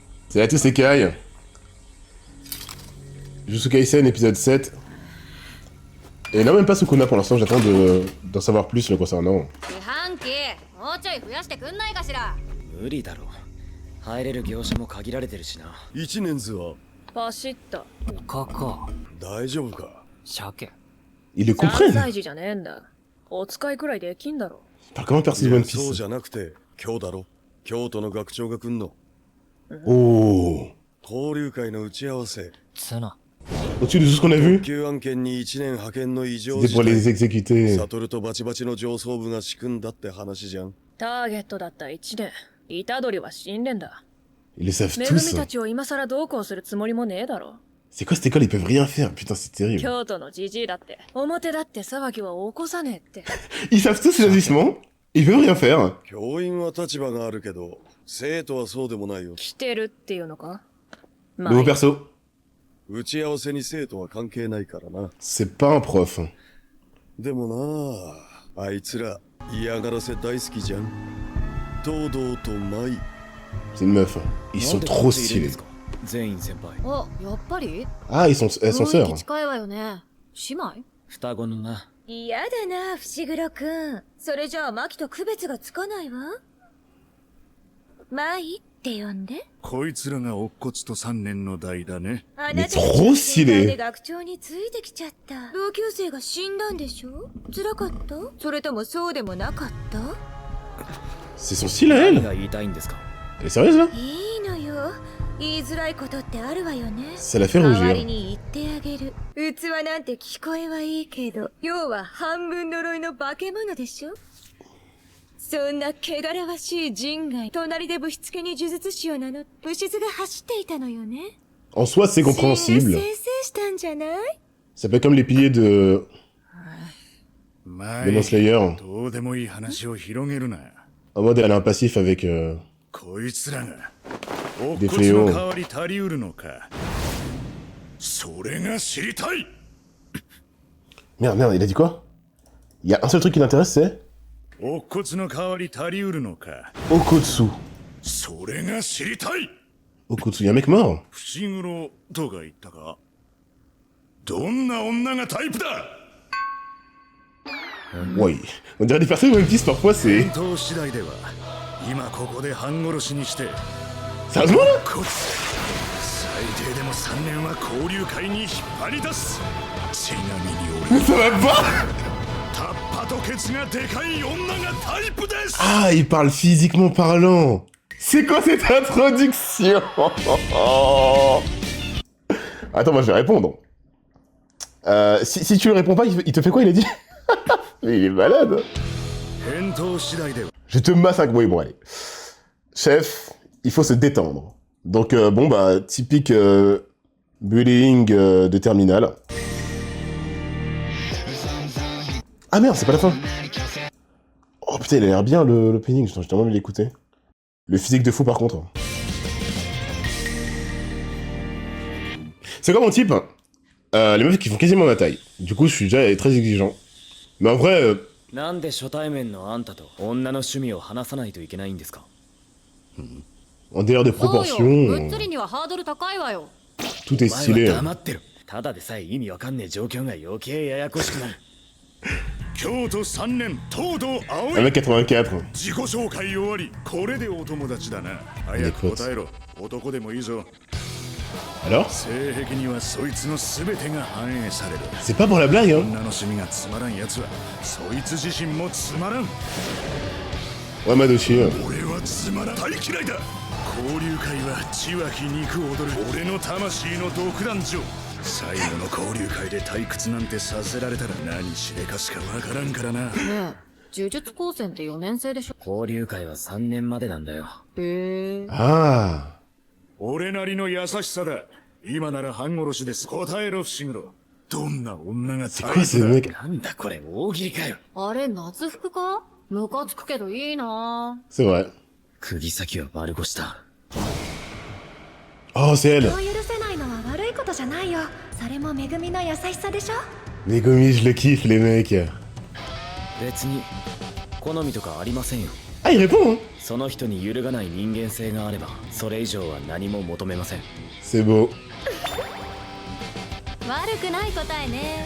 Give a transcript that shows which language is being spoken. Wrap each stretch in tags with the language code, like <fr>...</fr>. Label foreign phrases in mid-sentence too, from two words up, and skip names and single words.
<fr>Salut à tous les Kai. Jujutsu Kaisen épisode 7. Et non, même pas Sukuna pour l'instant, j'attends d'en savoir plus le concernant.</fr> <ja>もうちょい増やしてくんないかしら。無理だろ。入れる業者も限られてるしな。一年図はパシッと。他か。大丈夫か。鮭。</ja> <fr>Ils le</fr> <ja>3</ja> <fr>comprennent.</fr> <ja>歳児じゃねえんだ。お使いくらいできんだろ。</ja> <fr>Par comment percer One</fr> <ja>そう</ja> <fr>Piece?</fr> <ja>じゃなくて今日だろ。京都の学長が来んの。 Oh. 交流会の打ち合わせ。ツナ。</ja> <fr>Au-dessus de tout ce qu'on a vu,</fr> <ja>救案件に1年派遣の異常</ja> <fr>c'était</fr> <ja>事</ja> <fr>pour les</fr> <ja>態。</ja> <fr>exécuter.</fr> <ja>サトルとバチバチの上層部が仕組んだって話じゃん。ターゲットだった1年。虎杖は死んでんだ。</ja> <fr>Ils le savent</fr> <ja>めぐみ</ja> <fr>tous.</fr> <ja>たちを今さらどうこうするつもりもねえだろ。</ja> <fr>C'est quoi cette école? Ils peuvent rien faire. Putain, c'est terrible.</fr> <ja>京都のじじいだって、表だって騒ぎは起こさねえって。</ja> <fr>Ils savent tous les agissements. Ils peuvent rien faire.</fr> <ja>教員は立場があるけど、生徒はそうでもないよ。来てるっていうのか。</ja> <fr>Nouveau perso.</fr> <ja>打ち合わせに生徒は関係ないからな。</ja> <fr>C'est pas un prof.</fr> <ja>でもなあ、あいつら嫌がらせ大好きじゃん。東堂と舞。</ja> <fr>C'est une meuf. Ils sont trop stylés.</fr> <ja>全員先輩。あ、やっぱり</ja> <fr>Ah, elles sont sœurs.</fr> <ja>近いわよね。姉妹双子のな。嫌だな、伏黒くん。それじゃあ、マキと区別がつかないわ。マイって呼んで。こいつらが乙骨と3年の代だね。あなた超スリル学長についてきちゃった。同級生が死んだんでしょ？辛かった？それともそうでもなかった？</ja> <fr>C'est son style à</fr> <ja>何</ja> <fr>elle.</fr> <ja>が言いたいんですか。</ja> <fr>Elle est sérieuse là?</fr> <ja>いいのよ。言いづらいことってあるわよね。</ja> <fr>Ça la fait</fr> <ja>代わり</ja> <fr>rougir.</fr> <ja>に言ってあげる。器なんて聞こえはいいけど、要は半分呪いの化け物でしょ。そんな汚らわしい人外、隣でぶしつけに呪術師を名乗って、武士図が走っていたのよね。</ja> <fr>En soi, c'est compréhensible.</fr> <ja>先生したんじゃない？</ja> <fr>Ça peut être comme les piliers de</fr> <ja>ま</ja> <fr>Demon Slayer.</fr> <ja>どうでもいい話を広げるな。</ja> <fr>En mode, elle a un passif avec.</fr> <ja>こいつらが</ja> <fr>Des</fr> <ja>乙骨</ja> <fr>fléaux.</fr> <ja>の代わり足りうるのか。それが知りたい。</ja> <fr>Merde, il a dit quoi? Il y a un seul truc qui l'intéresse, c'est</fr> <ja>乙骨の代わり足りうるのか。</ja> <fr>Okotsu.</fr> <ja>それが知りたい。</ja> <fr>Okotsu, il y a un mec mort.</fr> <ja>伏黒とか言ったか。どんな女がタイプだ。</ja> <fr>Ouais. On dirait des personnes One Piece parfois, c'est.</fr> <ja>返答次第では今ここで半殺しにして。</ja> <fr>Sérieusement là?</fr> <ja>こ最低でも3年は交流会に引っ張り出す。ちなみに</ja> <fr>Ça va pas?</fr> <ja>タッパとケツがでかい女がタイプです。</ja> <fr>Ah, il parle physiquement parlant. C'est quoi cette introduction? Attends, moi je vais répondre. Si tu lui réponds pas, il te fait quoi, il a dit? Mais il est malade.</fr> <ja>返答次第では</ja> <fr>Je te massacre. Oui, bon, allez. Chef, il faut se détendre. Donc, bon, bah, typique bullying de terminal. Ah merde, c'est pas la fin. Oh putain, il a l'air bien le opening. J'ai tellement envie de l'écouter. Le physique de fou, par contre. C'est quoi mon type? Les meufs qui font quasiment ma taille. Du coup, je suis déjà très exigeant. Mais en vrai,</fr> <ja>なんで初対面のあんたと女の趣味を話さないといけないんですか。</ja> <fr>en dehors des</fr> <ja>そうよ。</ja> <fr>proportions,</fr> <ja>ぶっつりにはハードル高いわよ。</ja> <fr>tout est</fr> <ja>お前</ja> <fr>stylé.</fr> <ja>は黙ってる。ただでさえ意味わかんねえ状況が余計ややこしくなる。京都3年東堂葵。 1m84. 自己紹介終わり。これでお友達だな。早く答えろ。男でもいいぞ。</ja> <fr>Alors?</fr> <ja>性癖にはそいつの全てが反映される。</ja> <fr>C'est pas pour la blague, hein?</fr> <ja>女の趣味がつまらんやつはそいつ自身もつまらん。</ja> <fr>Ouais, Madoshi.</fr> <ja>俺はつまらん。大嫌いだ。交流会は血湧き肉踊る俺の魂の独壇場。最後の交流会で退屈なんてさせられたら何しでかしかわからんからな。ねえ、呪術高専って4年生でしょ。交流会は3年までなんだよ。へえ。 Ah. 俺なりの優しさだ。今なら半殺しです。答えろ伏黒。どんな女が</ja> <fr>C'est</fr> <ja>タ</ja> <fr>quoi</fr> <ja>イ</ja> <fr>ce</fr> <ja>プだ。</ja> <fr>mec?</fr> <ja>なんだこれ大喜利かよ。あれ、夏服か？ムカつくけどいいな。</ja> <fr>C'est vrai.</fr> <ja>釘先は丸腰だ。</ja> <fr>Oh, c'est elle.</fr> <ja>許せないのは悪いことじゃないよ。それも恵みの優しさでしょ。</ja> <fr>Les gommis, je le kiffe, les mecs.</fr> <ja>別に好みとかありませんよ。</ja> <fr>Ah, il répond, hein.</fr> <ja>その人に揺るがない人間性があればそれ以上は何も求めません。</ja> <fr>C'est beau.</fr> <ja>悪くない答えね。</ja>